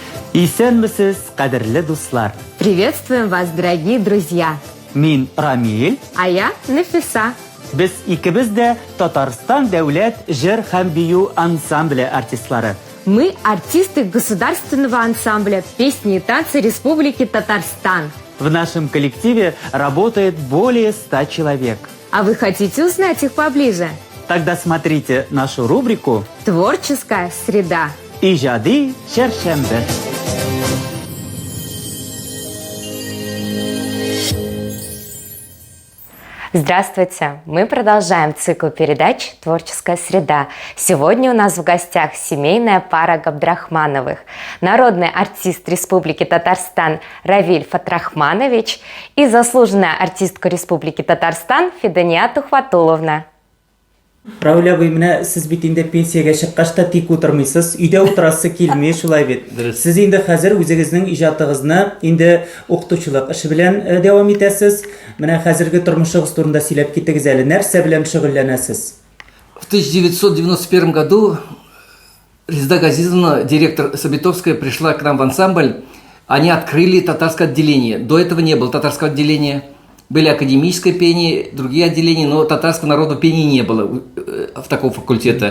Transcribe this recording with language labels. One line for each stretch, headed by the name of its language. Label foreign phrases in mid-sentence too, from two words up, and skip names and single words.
Tatar: Исәнмесез, кадерле дуслар.
Russian: Приветствуем вас, дорогие друзья.
Tatar: Мин Рамил.
Russian: А я Нафиса.
Tatar: Без икебез дә Татарстан дәүләт җыр һәм бию ансамбле артистлары.
Russian: Мы артисты государственного ансамбля «Песни и танцы Республики Татарстан». В нашем коллективе работает более 100 человек. А вы хотите узнать их поближе? Тогда смотрите нашу рубрику «Творческая среда».
Tatar: «Иҗади чәршәмбе».
Russian: Здравствуйте! Мы продолжаем цикл передач «Творческая среда». Сегодня у нас в гостях семейная пара Габдрахмановых. Народный артист Республики Татарстан Равиль Фатрахманович и заслуженная артистка Республики Татарстан Фидания Тухватуловна.
Tatar: Равил абый, менә сез бит инде пенсиягә чыккач та тик утырмыйсыз, өйдә утырасы килми, шулай бит. Сез инде хәзер үзегезнең иҗатыгызны инде укытучылык эше белән дәвам итәсез. Менә хәзерге тормышыгыз турында сөйләп китегез әле. Нәрсә белән шөгыльләнәсез?
Russian: В 1991 году Резеда Газизовна, директор Сабитовская, пришла к нам в ансамбль. Они открыли татарское отделение. До этого не было татарского отделения. Были академическое пение, другие отделения, но татарского народного пения не было в такого факультета.